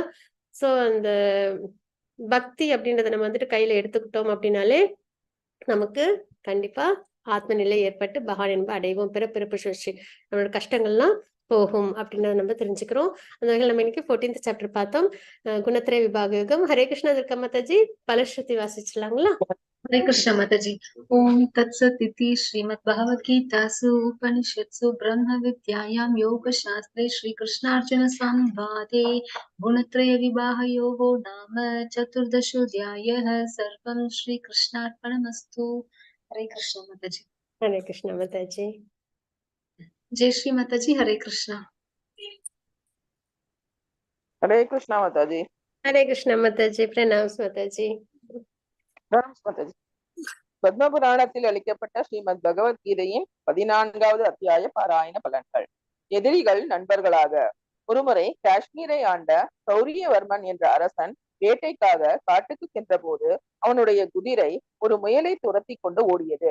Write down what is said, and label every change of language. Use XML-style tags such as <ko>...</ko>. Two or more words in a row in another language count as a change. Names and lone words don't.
<ta>சோ அந்த பக்தி அப்படின்றத நம்ம வந்துட்டு கையில எடுத்துக்கிட்டோம் அப்படின்னாலே நமக்கு கண்டிப்பா ஆத்ம நிலை ஏற்பட்டு பகவான் என்ப அடைவோம். பிறப்பிறப்பு சுழற்சி நம்மளோட கஷ்டங்கள்லாம் போகும் அப்படின்றத நம்ம தெரிஞ்சுக்கிறோம். அந்த வகையில் நம்ம இன்னைக்கு 14th சாப்டர் பார்த்தோம். குணத்திரய விபாக யோகம். ஹரே கிருஷ்ணா துர்கா மாதாஜி பலஸ்ருதி வாசிச்சலாங்களா?</ta> <hi>हरे कृष्ण माता जी।</hi> <sa>ओम तत्सत इति श्रीमद् भगवद गीतासु उपनिषत्सु ब्रह्म विद्यायां योग शास्त्रे श्री कृष्णार्जुन संवादे गुणत्रय विवाह योगो नाम चतुर्दशोऽध्यायः। सर्वं श्री कृष्णार्पणमस्तु।</sa> <hi>हरे कृष्ण माता जी।</hi> <ta>ஹரே கிருஷ்ணா மாதாஜி.</ta> <hi>जय श्री माता जी। हरे कृष्णा। हरे कृष्णा माताजी.</hi> <ta>ஹரே கிருஷ்ணா மாதாஜி. பிரணாம்ஸ் மாதாஜி. மாதாஜி. பத்ம புராணத்தில் அளிக்கப்பட்ட ஸ்ரீமத் பகவத்கீதையின் 14வது அத்தியாய பாராயண பலன்கள். எதிரிகள் நண்பர்களாக. ஒருமுறை காஷ்மீரை ஆண்ட சௌரியவர்மன் என்ற அரசன் வேட்டைக்காக காட்டுக்கு சென்ற போது அவனுடைய குதிரை ஒரு முயலை துரத்தி கொண்டு ஓடியது.</ta>